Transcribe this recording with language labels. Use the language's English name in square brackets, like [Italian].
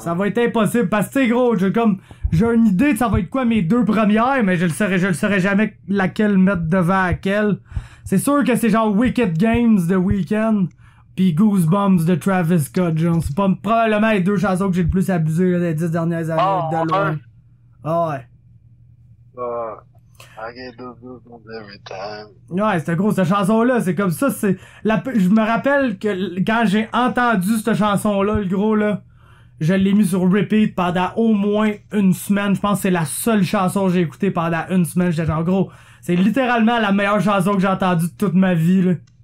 [French] Ça va être impossible, parce que, tu sais, gros, j'ai une idée de ça va être quoi mes 2 premières, mais je le saurais jamais laquelle mettre devant laquelle. C'est sûr que c'est genre Wicked Games de Weeknd, pis Goosebumps de Travis Scott, genre. C'est pas probablement les 2 chansons que j'ai le plus abusé, là, les 10 dernières années, de loin. Ah ouais. [English] I get those goosebumps every time. [French] Ouais, c'est gros, cette chanson-là, c'est comme ça, je me rappelle que quand j'ai entendu cette chanson-là, le gros, là, je l'ai mis sur repeat pendant au moins une semaine. Je pense que c'est la seule chanson que j'ai écoutée pendant une semaine. J'étais genre, gros, c'est littéralement la meilleure chanson que j'ai entendue de toute ma vie, là.